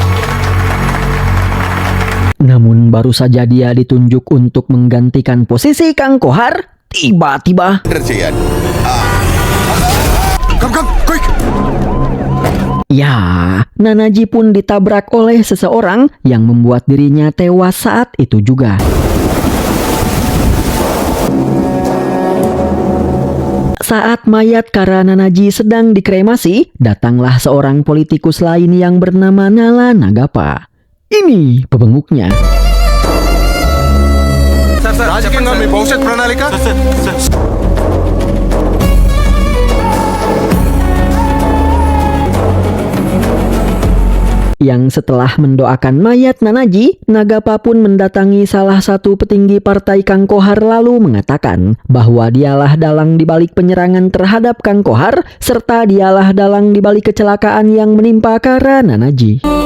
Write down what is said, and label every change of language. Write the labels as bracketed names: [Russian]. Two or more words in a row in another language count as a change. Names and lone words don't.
[Indonesian] Namun baru saja dia ditunjuk untuk menggantikan posisi Kang Kohar, tiba-tiba ya, Nanaji pun ditabrak oleh seseorang yang membuat dirinya tewas saat itu juga. Saat mayat Kara Nanaji sedang dikremasi, datanglah seorang politikus lain yang bernama Nala Nagapa. Ini pebenguknya. [Telugu] రాజకీయంగా మీ భవిష్యత్ ప్రణాళిక [Indonesian] Yang setelah mendoakan mayat Nanaji, Nagapa pun mendatangi salah satu petinggi partai Kang Kohar lalu mengatakan bahwa dialah dalang dibalik penyerangan terhadap Kang Kohar serta dialah dalang dibalik kecelakaan yang menimpa Kara Nanaji.